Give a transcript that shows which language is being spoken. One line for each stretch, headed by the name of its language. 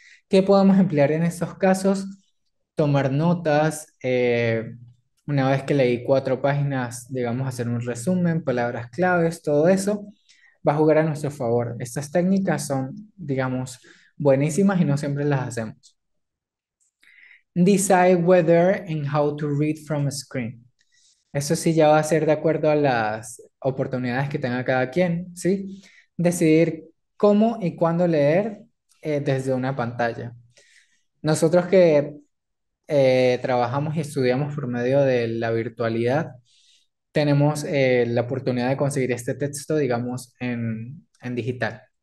Spanish: ¿Qué podemos emplear en estos casos? Tomar notas. Una vez que leí 4 páginas, digamos, hacer un resumen, palabras claves, todo eso va a jugar a nuestro favor. Estas técnicas son, digamos, buenísimas y no siempre las hacemos.
English: Decide whether and how to read from a screen.
Spanish: Eso sí ya va a ser de acuerdo a las oportunidades que tenga cada quien, ¿sí? Decidir cómo y cuándo leer desde una pantalla. Nosotros que trabajamos y estudiamos por medio de la virtualidad, tenemos la oportunidad de conseguir este texto, digamos, en digital.